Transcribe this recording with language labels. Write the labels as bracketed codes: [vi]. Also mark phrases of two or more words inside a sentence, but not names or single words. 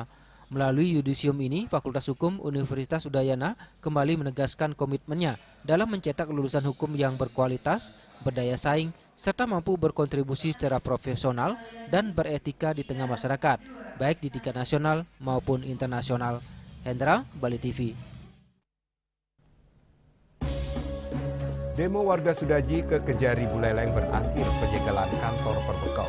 [id] Melalui yudisium ini, Fakultas Hukum Universitas Udayana kembali menegaskan komitmennya dalam mencetak lulusan hukum yang berkualitas, berdaya saing, serta mampu berkontribusi secara profesional dan beretika di tengah masyarakat, baik di tingkat nasional maupun internasional. Hendra, Bali TV. Demo warga Sudaji ke Kejari Buleleng berakhir penyegelan kantor protokol.